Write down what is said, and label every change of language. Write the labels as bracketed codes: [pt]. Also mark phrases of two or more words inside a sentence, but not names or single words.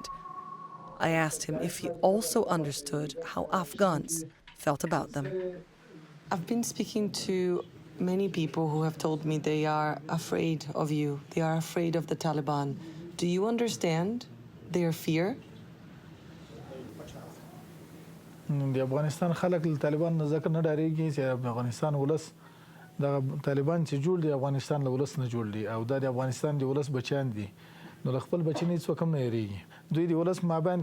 [en] I asked him if he also understood how Afghans felt about them. I've been speaking to many people who have told me they are afraid of you. They are afraid of the Taliban. Do you understand their fear? [ps] د افغانستان خلک له طالبان نه ځکه نه ډارېږي چې افغانستان ولس دغه طالبان چې جوړ دي افغانستان له ولس نه جوړ دي او دا د افغانستان د ولس بچیان دي نو له خپل بچي نه هېڅوک هم نه هېرېږي دوی د ولس مابین